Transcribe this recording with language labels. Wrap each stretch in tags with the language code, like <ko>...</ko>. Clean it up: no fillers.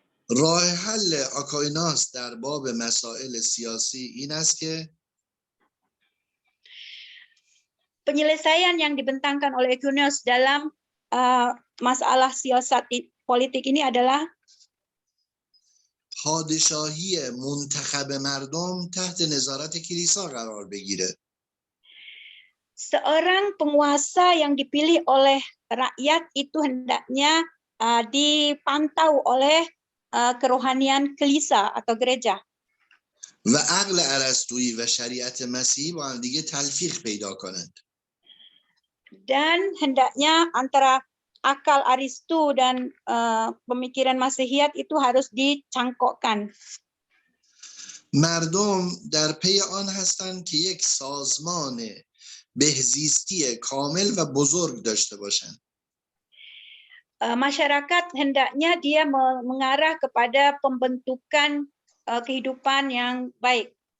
<fa>راه حل آکایناس در باب مسائل سیاسی این است که</fa> <id>penyelesaian yang dibentangkan oleh Aquinas dalam masalah siasat politik ini adalah</id> <fa>پادشاهی منتخب مردم تحت نظارت کلیسا قرار بگیره.</fa> <id>seorang penguasa yang dipilih oleh rakyat itu hendaknya dipantau oleh kerohanian kelisa atau gereja.</id> <fa>و عقل ارسطویی و شریعت مسیحی با هم دیگه تلفیق پیدا کنند.</fa> <id>Dan hendaknya antara akal Aristu dan pemikiran Masihiyat itu harus dicangkokkan.</id> <fa>مردم در پی آن هستند که یک سازمان بهزیستی کامل و بزرگ داشته باشند.</fa> <id>Masyarakat hendaknya dia mengarah kepada pembentukan kehidupan yang baik.</id>